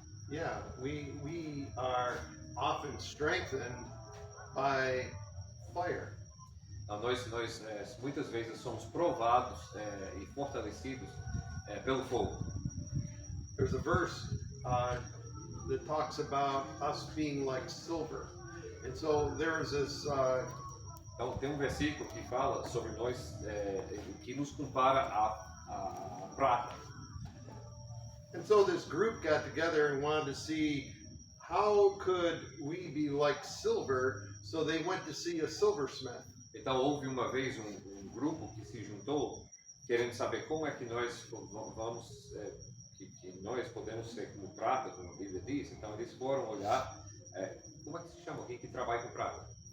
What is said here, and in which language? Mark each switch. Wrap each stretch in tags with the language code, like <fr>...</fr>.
<en>Yeah, we are often strengthened by fire.</en> <pt>Nós muitas vezes somos provados e fortalecidos pelo fogo.</pt> <en>There's a verse that talks about us being like silver, and so there is this.</en> <pt>Então tem versículo que fala sobre nós, que nos compara a prata.</pt> <en>And so this group got together and wanted to see how could we be like silver, so they went to see a silversmith.</en> <pt>Então houve uma vez grupo que se juntou querendo saber como é que nós vamos que nós podemos ser como prata, como a Bíblia diz. Então eles foram olhar como é que se chama alguém que trabalha com prata?</pt>